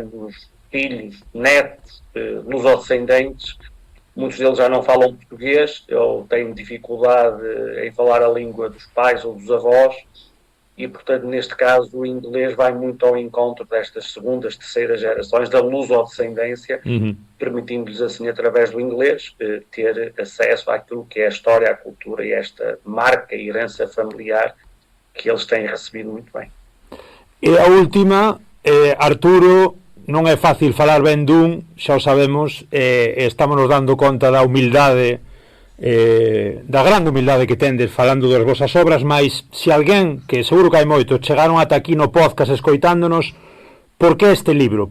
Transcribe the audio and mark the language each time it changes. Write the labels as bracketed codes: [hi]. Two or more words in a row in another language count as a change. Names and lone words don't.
[pt] Nos filhos, netos, lusodescendentes, muitos deles já não falam português ou têm dificuldade em falar a língua dos pais ou dos avós, e, portanto, neste caso, o inglês vai muito ao encontro destas segundas, terceiras gerações da lusodescendência, permitindo-lhes, assim, através do inglês, ter acesso àquilo que é a história, a cultura e esta marca e herança familiar que eles têm recebido muito bem. [gl] E a última, Arturo, non é fácil falar ben dun, xa o sabemos, estamos nos dando conta da humildade, da grande humildade que tendes falando das vosas obras, mas se alguén, que seguro que hai moito, chegaron ata aquí no podcast escoitándonos, por que este libro?